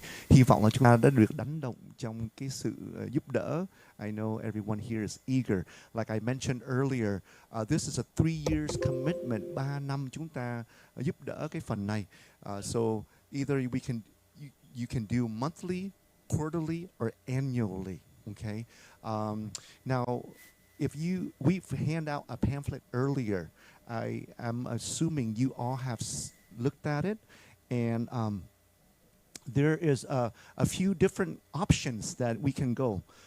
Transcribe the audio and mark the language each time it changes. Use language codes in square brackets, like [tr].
[vi] Hy vọng là chúng ta đã được đánh động trong cái sự giúp đỡ. [en] I know everyone here is eager. Like I mentioned earlier, this is a 3 years commitment. [vi] 3 năm chúng ta giúp đỡ cái phần này. [en] So either you can do monthly, quarterly, or annually. Okay. Now, if we hand out a pamphlet earlier. I am assuming you all have looked at it, and there is a few different options that we can go.